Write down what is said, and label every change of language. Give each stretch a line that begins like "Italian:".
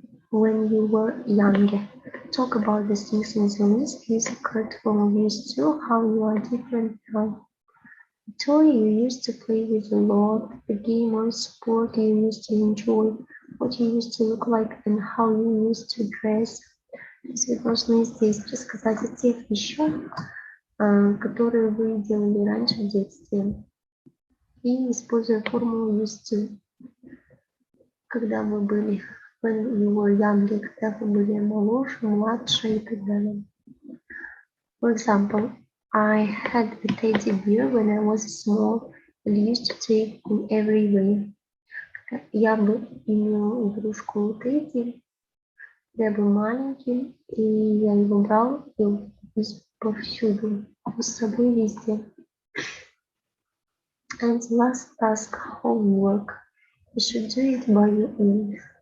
English: When you were younger, talk about the things in the list. Use the correct form of used to, how you are different now. The toy you used to play with a lot, the game or sport you used to enjoy, what you used to look like and how you used to dress.
Russian: То есть вы должны здесь рассказать о тех вещах, которые вы делали раньше в детстве. И используя формулу used to, когда мы были
English: when you were younger,
Russian: когда вы были моложе, младше и так далее.
English: For example, I had a teddy bear when I was small and used to take him everywhere.
Russian: Я бы имела игрушку Тедди, я был маленьким, и я его брал повсюду, с собой везде.
English: And last task, homework. You should do it by your own.